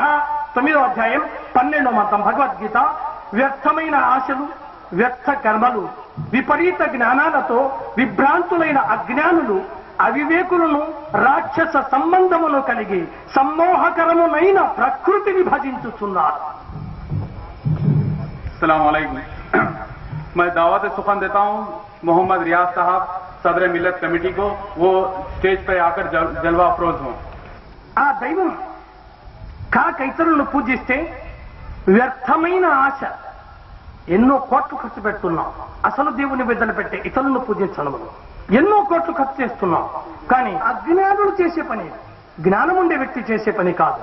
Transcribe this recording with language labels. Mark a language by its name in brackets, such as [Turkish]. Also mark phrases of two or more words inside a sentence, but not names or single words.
[Telugu] 9వ అధ్యాయం 12వ మంత్రం భగవద్గీత. వ్యర్థమైన ఆశలు, వ్యర్థ కర్మలు, విపరీత జ్ఞానాలతో విభ్రాంతులైన అజ్ఞానులు, అవివేకులను, రాక్షస సంబంధమును కలిగి సమ్మోహకరమునైన ప్రకృతిని భజించుతున్నారు. [Arabic] السلام علیکم. [Urdu] میں دعوت سخن دیتا ہوں محمد ریاض صاحب صدر ملت کمیٹی کو، وہ اسٹیج پر آکر جلوہ افروز ہوں. [Telugu] ఆ దైవం కాక ఇతరులను పూజిస్తే వ్యర్థమైన ఆశ, ఎన్నో కోట్లు ఖర్చు పెడుతున్నాం అసలు దేవుని బిడ్డలు పెట్టే ఇతరులను పూజించడం, ఎన్నో కోట్లు ఖర్చు చేస్తున్నాం. కానీ అజ్ఞానులు చేసే పని, జ్ఞానం ఉండే వ్యక్తి చేసే పని కాదు.